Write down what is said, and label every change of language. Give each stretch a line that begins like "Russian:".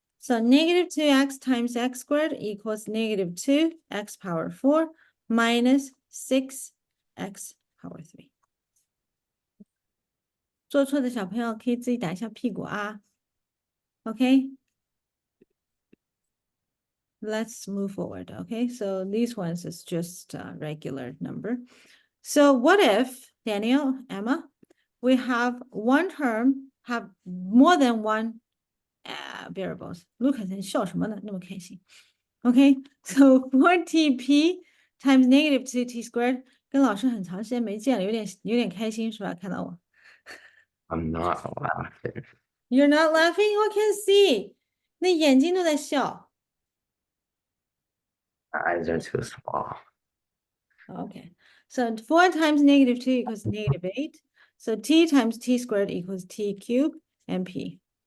English: So -2x times x squared equals -2x power 4 minus 6x power 3.
Chinese: 做错的小朋友可以自己打一下屁股啊。
English: Okay. Let's move forward. Okay, so these ones is just a regular number. So what if, Daniel, Emma, we have one term have more than one variables? Lucas,
Chinese: 你笑什么呢？那么开心。
English: Okay, so for TP, times negative 2t squared，
Chinese: 跟老师很长时间没见了，有点开心是吧？看到我
English: I'm not laughing. ，You're not laughing? I can see，
Chinese: 那眼睛都在笑。
English: My eyes are too small. Okay, so 4 times negative 2 equals negative 8. So t times t squared equals t cubed and p.